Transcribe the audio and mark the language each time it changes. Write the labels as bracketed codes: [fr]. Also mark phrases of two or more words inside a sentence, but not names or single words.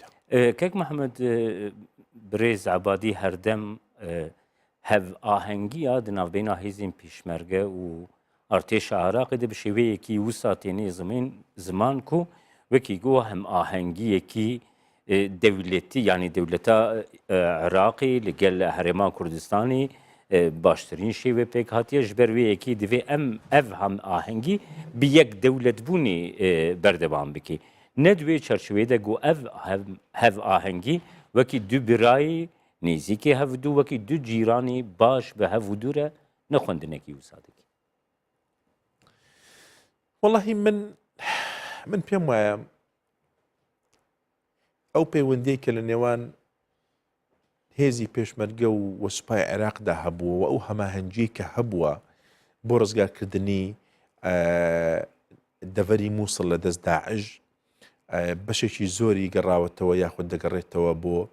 [ku] کەک محەممەد برێز عبادی هەردەم هەڤ ئاهەنگیە دناوبێنە هێزین پیشمەرگە و ئارتێشە عراقیدا بە شێوەیەکی وسا تێنێ زمان و وەکی گۆ هەم ئاهەنگیەکی دەولەتی یعنی دەولەتە عراقی لەگەل هەرێما کوردستانی باشترین شێوە پێک هاتیە ji ber wê yekî divê em ev hem ahengî bi yek dewletbûnê berdewam bike. Ne divê çerçeveyê de got ev hev ahengî wekî du birayê nêzîkê hevdû wekî du cîranê baş bi hevdû re nexwendinekî wisa dike. [ckb] وەڵاهی من پێم وایە ئەو پەیوەندیی کە لە نێوان هێزی پێشمەرگە و وەسوپای عێراقدا هەبووە و ئەو هەماهەنگی کە هەبووە بۆ ڕزگارکردنی دەڤەری مووسڵ لە دەست داعش بەشێکی زۆری گەڕاوەتەوە یاخود دەگەڕێتەوە بۆ